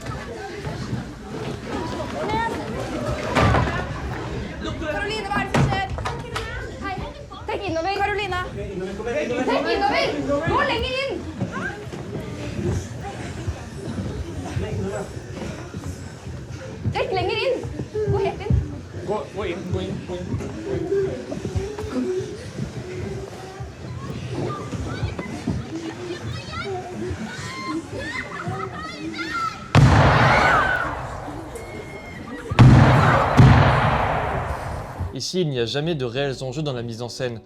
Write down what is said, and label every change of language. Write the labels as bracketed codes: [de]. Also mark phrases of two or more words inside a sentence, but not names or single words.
[no] Karoline, hva er det som skjer? Hei. Tenk innover. Karoline. Tenk innover. Gå lenger inn. Tenk lenger inn. Gå helt inn. Gå inn. [fr] Ici, il n'y a jamais de réels enjeux dans la mise en scène.